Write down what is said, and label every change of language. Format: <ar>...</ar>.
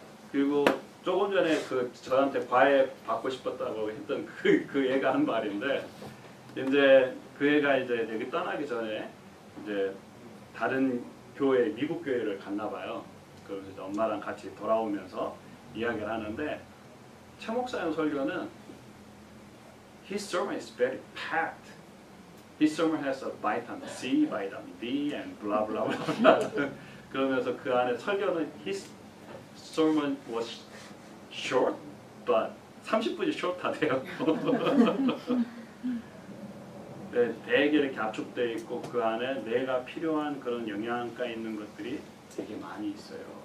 <ko>그리고 조금 전에 저한테 과외 받고 싶었다고 했던 그 애가 한 말인데 이제 그 애가 이제 여기 떠나기 전에 이제 다른 교회, 미국 교회를 갔나 봐요. 그래서 엄마랑 같이 돌아오면서 이야기를 하는데 최 목사님 설교는 His sermon is very packed.</ko> <en>His sermon has a vitamin C, vitamin D, and blah blah blah.</en> <ko>그러면서 그 안에 설교는 His sermon was short, but 30분이 short하대요. 네, 되게 이렇게 압축되어 있고 그 안에 내가 필요한 그런 영양가 있는 것들이 되게 많이 있어요.</ko>